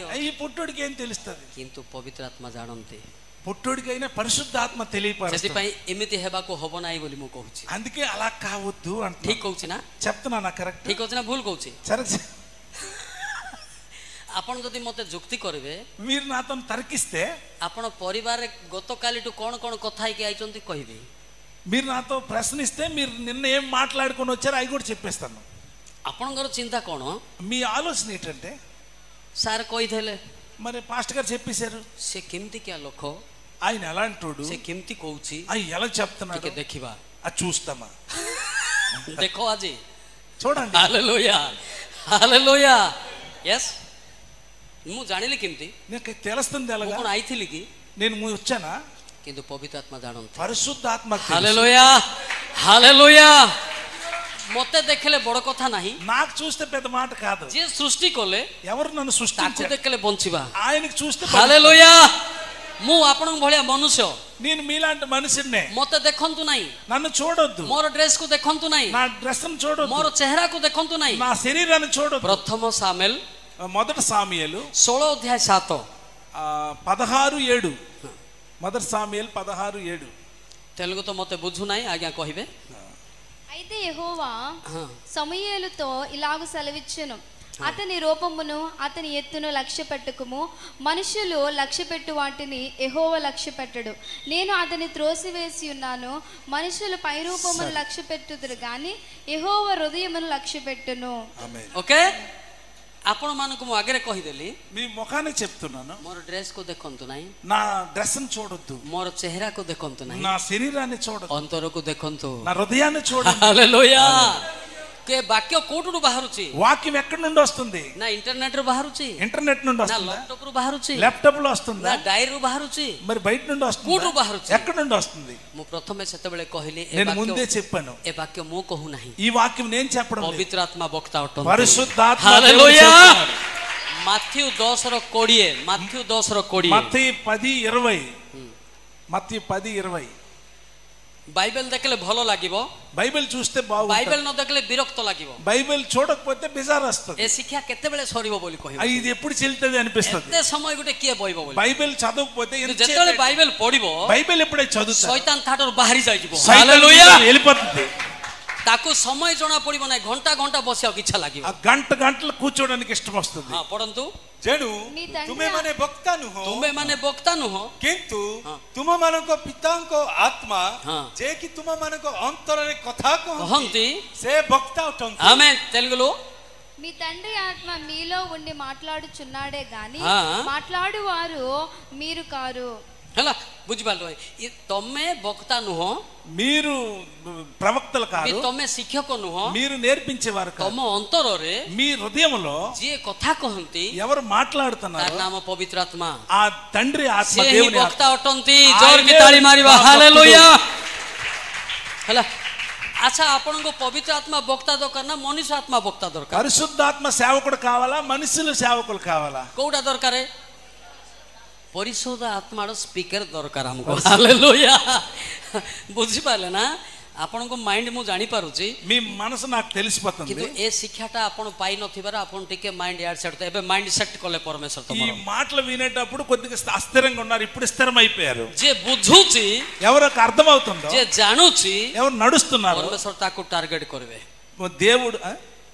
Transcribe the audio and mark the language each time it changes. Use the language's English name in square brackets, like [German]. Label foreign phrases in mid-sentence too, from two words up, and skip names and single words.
[Telugu] ఈ పొట్టోడికి ఏం తెలుస్తది [Odia] କିନ୍ତୁ ପବିତ୍ର ଆତ୍ମା ଜାଣନ୍ତି [Telugu] పొట్టోడికైనా పరిశుద్ధాత్మ తెలియపరుస్తుంది [Odia] ସେଥିପାଇଁ ଏମିତି ହେବାକୁ ହବ ନାହିଁ ବୋଲି ମୁଁ କହୁଛି [Telugu] అందుకే అలా కావద్దు అంటే [Odia] ଠିକ କହୁଛି ନା [Telugu] చెప్తున్నా నా కరెక్ట్ [Odia] ଠିକ ଅଛି ନା ଭୁଲ କହୁଛି [Telugu] సరే [Odia] ଆପଣ ଯଦି ମତେ ଯୁକ୍ତି କରିବେ [Telugu] మీరు నాతో తర్కిస్తే [Odia] ଆପଣ ପରିବାରରେ ଗତକାଲିଠୁ କ'ଣ କ'ଣ କଥା ହେଇକି ଆଇଛନ୍ତି କହିବେ [Telugu] మీరు నాతో ప్రశ్నిస్తే మీరు నిన్న ఏం మాట్లాడుకొని వచ్చారో అవి కూడా చెప్పేస్తాను [Odia] ଆପଣଙ୍କର ଚିନ୍ତା କ'ଣ [Telugu] మీ ఆలోచన ఏంటంటే [Odia] ସାର୍ କହିଥିଲେ [Telugu] మరి పాస్టర్ గారు చెప్పేశారు [Odia] ସେ କେମିତିକିଆ ଲୋକ [Telugu] ఆయన ఎలాంటోడు [Odia] ସେ କେମିତି କହୁଛି [Telugu] అవి ఎలా చెప్తున్నాడు [Odia] ଟିକେ ଦେଖିବା [Telugu] అది చూస్తామా [Odia] ଦେଖ ଆଜି [Telugu] చూడండి [Odia] ହାଲେଲୁୟା ହାଲେଲୁୟା యెస్ ମୁଁ ଜାଣିଲି କେମିତି [Telugu] నాకు తెలుస్తుంది ఎలాగా [Odia] କ'ଣ ଆଇଥିଲି କି [Telugu] నేను వచ్చానా [Odia] କିନ୍ତୁ ପବିତ୍ର ଆତ୍ମା ଜାଣନ୍ତି [Telugu] పరిశుద్ధాత్మ [Odia] ହାଲେଲୁୟା ହାଲେଲୁୟା ମତେ ଦେଖିଲେ ବଡ କଥା ନାହିଁ [Telugu] నాకు చూస్తే పెద్ద మాట కాదు [Odia] ଯିଏ ସୃଷ୍ଟି କଲେ [Telugu] ఎవరు నన్ను [Odia] ତାକୁ [Telugu] సృష్టించారు [Odia] ଦେଖିଲେ ବଞ୍ଚିବା [Telugu] ఆయనకి చూస్తే [Odia] ହାଲେଲୁୟା ମୁଁ ଆପଣଙ୍କ ଭଳିଆ ମନୁଷ୍ୟ [Telugu] నేను మీలాంటి మనిషినే [Odia] ମତେ ଦେଖନ୍ତୁ ନାହିଁ [Telugu] నన్ను చూడొద్దు [Odia] ମୋର ଡ୍ରେସକୁ ଦେଖନ୍ତୁ ନାହିଁ [Telugu] నా డ్రెస్ చూడొద్దు [Odia] ମୋର ଚେହେରାକୁ ଦେଖନ୍ତୁ ନାହିଁ [Telugu] నా శరీరాన్ని చూడొద్దు [Odia] ପ୍ରଥମ ସାମେଲ [Telugu] మొదటి సాముయేలు [Odia] 16 ଅଧ୍ୟାୟ 7 [Telugu] 16:7 మొదటి సాముయేలు 16:7 [Odia] తెలుగు ତ ମତେ ବୁଝୁ ନାହିଁ ଆଜ୍ଞା କହିବେ [Telugu] అయితే యెహోవా సమూయేలుతో ఇలాగు సెలవిచ్చెను అతని రూపమును అతని ఎత్తును లక్ష్య పెట్టుకుము మనుషులు లక్ష్య పెట్టు వాటిని యెహోవా లక్ష్య పెట్టడు నేను అతని త్రోసివేసి ఉన్నాను మనుషులు పై రూపమును లక్ష్య పెట్టుదురు గాని యెహోవా హృదయమును లక్ష్య పెట్టును [Odia] ఓకే ଆପଣ ମାନଙ୍କୁ ମୁଁ ଆଗରେ କହିଦେଲି [Telugu] మీ ముఖాన్ని చెప్తున్నాను [Odia] ମୋର ଡ୍ରେସ କୁ ଦେଖନ୍ତୁ ନାହିଁ [Telugu] నా డ్రెస్ ని చూడొద్దు [Odia] ମୋର ଚେହେରାକୁ ଦେଖନ୍ତୁ ନାହିଁ [Telugu] నా శరీరాన్ని చూడొద్దు [Odia] ଅନ୍ତରକୁ ଦେଖନ୍ତୁ [Telugu] నా హృదయాన్ని చూడండి [Odia] ହାଲେଲୁୟା କେ ବାକ୍ୟ କୋଉଠୁ ବାହାରୁଛି [Telugu] వాక్యం ఎక్కడి నుండి వస్తుంది [Odia] ନା ଇଣ୍ଟରନେଟ ରୁ ବାହାରୁଛି [Telugu] ఇంటర్నెట్ నుండి నా వస్తుంది [Odia] ଲ୍ୟାପଟପ ରୁ ବାହାରୁଛି [Telugu] ల్యాప్టాప్ లో వస్తుందా [Odia] ନା ଡାଏରୀ ରୁ ବାହାରୁଛି [Telugu] మరి బయట నుండి వస్తుంది [Odia] କୋଉଠୁ ବାହାରୁଛି [Telugu] ఎక్కడి నుండి వస్తుంది [Odia] ମୁଁ ପ୍ରଥମେ ସେତେବେଳେ କହିଲି [Telugu] నేను ముందే చెప్పాను [Odia] ଏ ବାକ୍ୟ ମୁଁ କହୁ ନାହିଁ [Telugu] ఈ వాక్యం నేను చెప్పడం లేదు [Odia] ପବିତ୍ର ଆତ୍ମା ବକ୍ତା ଅଟନ୍ତି [Telugu] పరిశుద్ధాత్మ హల్లెలూయా మాథ్యూ 10:20 మాథ్యూ 10:20 మత్తయి 10:20 మత్తయి 10:20 [Odia] బైబిల్ ଦେଖିଲେ ଭଲ ଲାଗିବ [Telugu] బైబిల్ చూస్తే బాగుంటుంది [Odia] బైబిల్ ନ ଦେଖିଲେ ବିରକ୍ତ ଲାଗିବ [Telugu] బైబిల్ చూడకపోతే బిజార్ వస్తుంది [Odia] ଏ ଶିକ୍ଷା କେତେବେଳେ ସରିବ ବୋଲି କହିବ [Telugu] ఇది ఎప్పుడు చెల్లుతుంది అనిపిస్తుంది [Odia] ଏତେ ସମୟ ଗୋଟେ କିଏ ବଇବ ବୋଲି [Telugu] బైబిల్ చదవకపోతే [Odia] ଯେତେବେଳେ ବାଇବେଲ ପଢିବ [Telugu] బైబిల్ ఎప్పుడైతే చదువుతా [Odia] ଶୈତାନ ଠାରୁ ବାହାରି ଯାଇଯିବ [Telugu] హల్లెలూయా వెళ్ళిపోతుంది [Odia] ତାକୁ ସମୟ ଜଣା ପଡିବ ନାହିଁ ଘଣ୍ଟା ଘଣ୍ଟା ବସିବାକୁ ଇଚ୍ଛା ଲାଗିବ [Telugu] ఆ గంటలు కూర్చోడానికి ఇష్టం వస్తుంది [Odia] ହଁ ପଢନ୍ତୁ ଯେଣୁ ତୁମେ ମାନେ ବକ୍ତା ନୁହଁ ତୁମେ ମାନେ ବକ୍ତା ନୁହଁ କିନ୍ତୁ ତୁମ ମାନଙ୍କ ପିତାଙ୍କ ଆତ୍ମା ଯେ କି ତୁମ ମାନଙ୍କ ଅନ୍ତର ରେ କଥା କହନ୍ତି ସେ ବକ୍ତା ଅଟନ୍ତି [Telugu] ఆమె తెలుగులో మీ తండ్రి ఆత్మ మీలో ఉండి మాట్లాడుచున్నాడే గాని మాట్లాడువారు మీరు కారు [Odia] ହେଲା ବୁଝିପାରିଲ ତମେ ବକ୍ତା ନୁହଁ [Telugu] మీరు ప్రవక్తలు కాదు [Odia] ତମେ ଶିକ୍ଷକ ନୁହଁ [Telugu] మీరు నేర్పించేవారు కాదు [Odia] ତମ ଅନ୍ତରରେ [Telugu] మీ హృదయంలో [Odia] ଯିଏ କଥା କହନ୍ତି [Telugu] ఎవరు [Odia] ତାର [Telugu] మాట్లాడుతున్నారు [Odia] ନାମ ପବିତ୍ର ଆତ୍ମା [Telugu] ఆ తండ్రి ఆత్మ [Odia] ସେ ହିଁ [Telugu] దేవుని [Odia] ବକ୍ତା [Telugu] ఆత్మ [Odia] ଅଟନ୍ତି ଜୋରକି ତାଳି ମାରିବା ହାଲେଲୁୟା ହେଲା ଆଚ୍ଛା ଆପଣଙ୍କୁ ପବିତ୍ର ଆତ୍ମା ବକ୍ତା ଦରକାର ନା ମନୁଷ୍ୟ ଆତ୍ମା ବକ୍ତା ଦରକାର [Telugu] పరిశుద్ధాత్మ సేవకుడు కావాలా మనుషులు సేవకులు కావాలా [Odia] କୋଉଟା ଦରକାର ପରିଶୋଧ ଆତ୍ମାର ସ୍ପିକର ଦରକାର ଆମକୁ ହାଲେଲୁୟା ବୁଝିପାରିଲେ ନା ଆପଣଙ୍କ ମାଇଣ୍ଡ ମୁଁ ଜାଣିପାରୁଛି [Telugu] మీ మనసు నాకు తెలిసిపోతుంది [Odia] କିନ୍ତୁ ଏ ଶିକ୍ଷାଟା ଆପଣ ପାଇନଥିବାର ଆପଣ ଟିକେ ମାଇଣ୍ଡ ୟାଡ ସେଟ୍ ଏବେ ମାଇଣ୍ଡ ସେଟ୍ କଲେ ପରମେଶ୍ୱର [Telugu] ఈ [Odia] ତମର [Telugu] మాటలు వినేటప్పుడు కొద్దిగా అస్థిరంగా ఉన్నారు ఇప్పుడు స్థిరమైపోయారు [Odia] ଯିଏ ବୁଝୁଛି [Telugu] ఎవరికి అర్థమవుతుందో [Odia] ଯିଏ ଜାଣୁଛି [Telugu] ఎవరు నడుస్తున్నారు [Odia] ପରମେଶ୍ୱର ତାକୁ ଟାର୍ଗେଟ କରିବେ [Telugu] దేవుడు